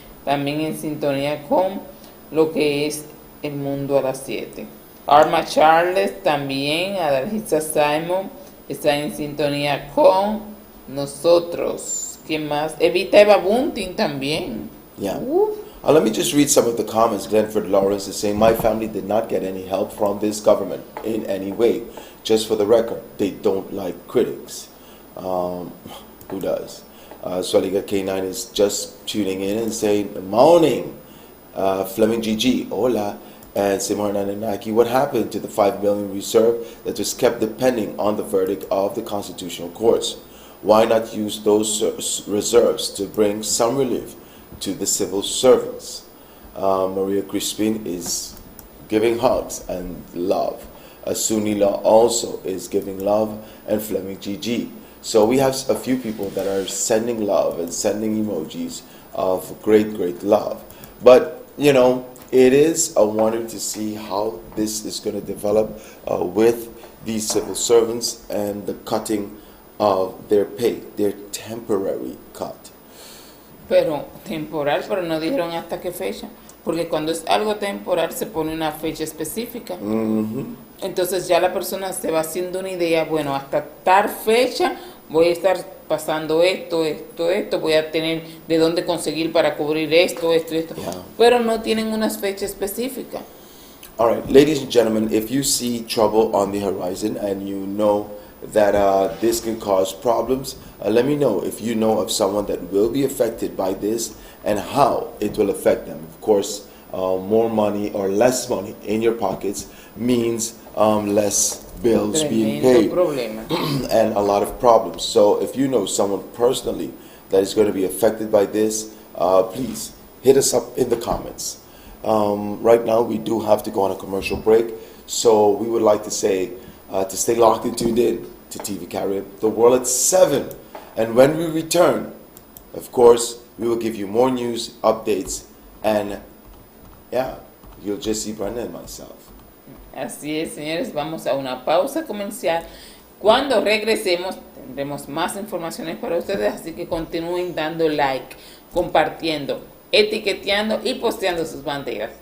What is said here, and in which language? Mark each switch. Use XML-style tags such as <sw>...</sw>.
<es>También en sintonía con lo que es El Mundo a las 7. Arma Charles también, Adalgisa Simon, está en sintonía con nosotros. ¿Qué más? Evita Eva Bunting también.</es> <en>Yeah. Let me just read some of the comments. Glenford Lawrence is saying, my family did not get any help from this government in any way. Just for the record, they don't like critics. Who does? Swaliga K9 is just tuning in and saying, morning. Fleming GG, hola. And Simon Anunnaki, what happened to the $5 million reserve that was kept depending on the verdict of the constitutional courts? Why not use those reserves to bring some relief to the civil servants? Maria Crispin is giving hugs and love. Sunila also is giving love, and Fleming GG. So we have a few people that are sending love and sending emojis of great, great love. But, you know, it is a wonder to see how this is going to develop with these civil servants and the cutting of their pay, their temporary cut.</en> <es>Pero temporal, pero no dijeron hasta qué fecha, porque cuando es algo temporal se pone una fecha específica. Entonces ya la persona se va haciendo una idea, bueno, hasta tal fecha voy a estar pasando esto, voy a tener de dónde conseguir para cubrir esto.</es> <en>Yeah.</en> <es>Pero no tienen una fecha específica.</es> <en>All right, ladies and gentlemen, if you see trouble on the horizon and you know that this can cause problems, let me know if you know of someone that will be affected by this and how it will affect them. Of course, more money or less money in your pockets means less bills being paid and a lot of problems. So if you know someone personally that is going to be affected by this, please hit us up in the comments. Right now we do have to go on a commercial break, so we would like to say to stay locked and tuned in to TV Carib, the world at 7. And when we return, of course, we will give you more news, updates, and yeah, you'll just see Brenda and myself.</en> <es>Así es, señores, vamos a una pausa comercial. Cuando regresemos tendremos más informaciones para ustedes, así que continúen dando like, compartiendo, etiqueteando y posteando sus banderas.</es>